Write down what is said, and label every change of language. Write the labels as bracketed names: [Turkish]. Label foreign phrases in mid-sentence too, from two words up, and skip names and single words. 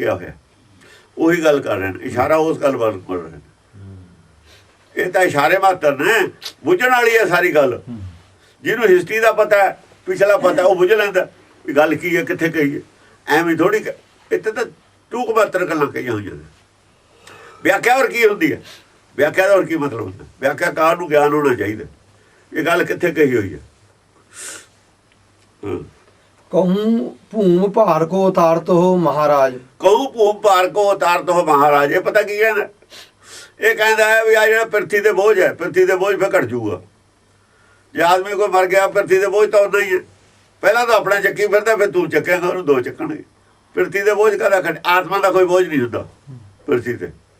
[Punjabi] ਗਿਆ ਹੋਇਆ ਉਹੀ ਗੱਲ ਕਰ ਰਹੇ ਨੇ ਇਸ਼ਾਰਾ ਉਸ ਗੱਲ ਵੱਲ ਕਰ ਰਹੇ ਨੇ ਇਹ ਤਾਂ ਇਸ਼ਾਰੇ ਮਾਤਰ ਨੇ ਬੁੱਝਣ ਵਾਲੀ ਹੈ ਸਾਰੀ ਗੱਲ ਜਿਹਨੂੰ ਹਿਸਟਰੀ ਦਾ ਪਤਾ ਹੈ ਪਿਛਲਾ ਪਤਾ ਉਹ ਬੁੱਝ ਲੈਂਦਾ ਵੀ ਗੱਲ ਕੀ ਹੈ ਕਿੱਥੇ ਗਈ ਹੈ ਐਵੇਂ ਥੋੜੀ ਇੱਥੇ ਤਾਂ ਟੂਕ ਮਾਤਰ ਗੱਲਾਂ ਕਹੀਆਂ ਹੋਈਆਂ ਨੇ ਵਿਆਖਿਆ ਹੋਰ ਕੀ ਹੁੰਦੀ ਹੈ ਵਿਆਖਿਆ ਦਾ ਹੋਰ ਕੀ ਮਤਲਬ ਹੁੰਦਾ ਵਿਆਖਿਆਕਾਰ ਨੂੰ ਗਿਆਨ ਹੋਣਾ ਚਾਹੀਦਾ ਇਹ ਗੱਲ ਕਿੱਥੇ ਕਹੀ ਹੋਈ ਹੈ [Braj] कहूँ भूम भार को उतारत हो महाराज कहूँ भूम भार को उतारत हो महाराज [Punjabi] ਇਹ ਪਤਾ ਕੀ ਕਹਿੰਦਾ ਇਹ ਕਹਿੰਦਾ ਹੈ ਵੀ ਆ ਜਿਹੜਾ ਪਿਰਥੀ ਦੇ ਬੋਝ ਹੈ ਪਿਰਥੀ ਦੇ ਬੋਝ ਫੇ ਘਟ ਜੂਗਾ ਜੇ ਆਦਮੀ ਕੋਈ ਮਰ ਗਿਆ ਪਿਰਥੀ ਦੇ ਬੋਝ ਤਾਂ ਉਨਾ ਹੀ ਹੈ ਪਹਿਲਾਂ ਤਾਂ ਆਪਣਾ ਚੱਕੀ ਫਿਰਦਾ ਫਿਰ ਤੂੰ ਚੱਕੇਗਾ ਉਹਨੂੰ ਦੋ ਚੱਕਣਗੇ ਪਿਰਥੀ ਦੇ ਬੋਝ ਕਾਹਦਾ ਖੰਡ, ਆਤਮਾ ਦਾ ਕੋਈ ਬੋਝ ਨਹੀਂ ਹੁੰਦਾ ਪਿਰਥੀ ਤੇ।